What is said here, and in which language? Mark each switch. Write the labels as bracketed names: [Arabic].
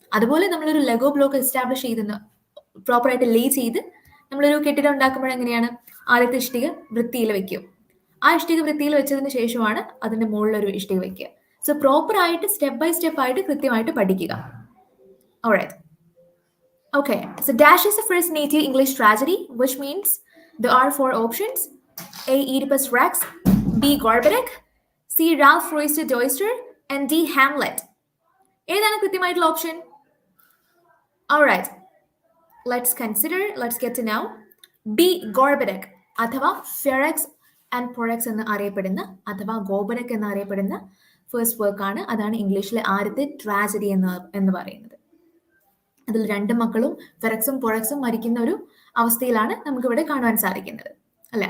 [Malayalam] അതുപോലെ നമ്മളൊരു ലെഗോ block establish ചെയ്തെന്ന് പ്രോപ്പറായിട്ട് ലേ ചെയ്ത് നമ്മളൊരു കെട്ടിടം ഉണ്ടാക്കുമ്പോൾ എങ്ങനെയാണ്? ആദ്യത്തെ ഇഷ്ടിക വൃത്തിയിൽ വെക്കും. ആ ഇഷ്ടിക വൃത്തിയിൽ വെച്ചതിന് ശേഷമാണ് അതിന്റെ മുകളിലൊരു ഇഷ്ടിക വെക്കുക. സോ പ്രോപ്പറായിട്ട് സ്റ്റെപ്പ് ബൈ സ്റ്റെപ്പ് ആയിട്ട് കൃത്യമായിട്ട് പഠിക്കുക. Alright. [English] Okay, so dash is the first native English tragedy, which means there are 4 options. A. Oedipus Rex, B. Gorboduc, C. Ralph Roister Doister, and D. Hamlet. [Malayalam] ഏതാണ് കൃത്യമായിട്ടുള്ള option? [English] Alright, let's get to know. B. [Malayalam] Gorboduc അഥവാ Ferex and പൊറക്സ് എന്ന് അറിയപ്പെടുന്ന അഥവാ ഗോബഡക് എന്ന് അറിയപ്പെടുന്ന first വർക്കാണ്. അതാണ് ഇംഗ്ലീഷിലെ ആദ്യത്തെ ട്രാജഡി എന്ന് പറയുന്നത്. അതിൽ 2 മക്കളും ഫെറക്സും പൊറക്സും മരിക്കുന്ന ഒരു അവസ്ഥയിലാണ് നമുക്കിവിടെ കാണുവാൻ സാധിക്കുന്നത്, അല്ലെ?